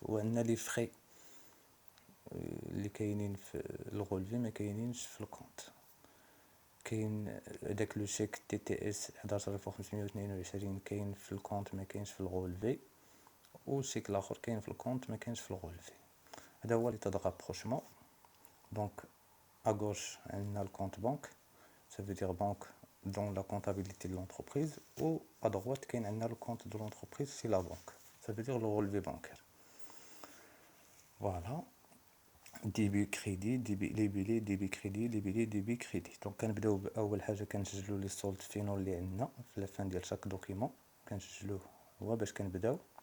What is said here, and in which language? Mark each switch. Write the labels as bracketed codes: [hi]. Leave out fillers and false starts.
[ar] وعندنا لي فري اللي كاينين في الغولفي ما كاينينش في الكونت. كاين داك لو شيك تي تي اس 11522 كاين في الكونت ما كاينش في الغولفي، والشيك الاخر كاين في الكونت ما كاينش في الغولفي. هذا هو ليطا دو رابروشمون. [fr] دونك à gauche عندنا الكونت بانك، ça veut dire banque dans la comptabilité de l'entreprise, ou à droite [ar] كاين عندنا [fr] le compte de l'entreprise c'est la banque, ça veut dire le relevé bancaire. Voilà. ديبي كريدي، ديبي ليبيلي، ديبي كريدي، ليبيلي، ديبي كريدي. [ar] دونك كنبداو باول حاجه كنسجلوا لي سولد فينال اللي عندنا في لافان ديال شاك دوكيمون، كنسجلوه هو باش كنبداو.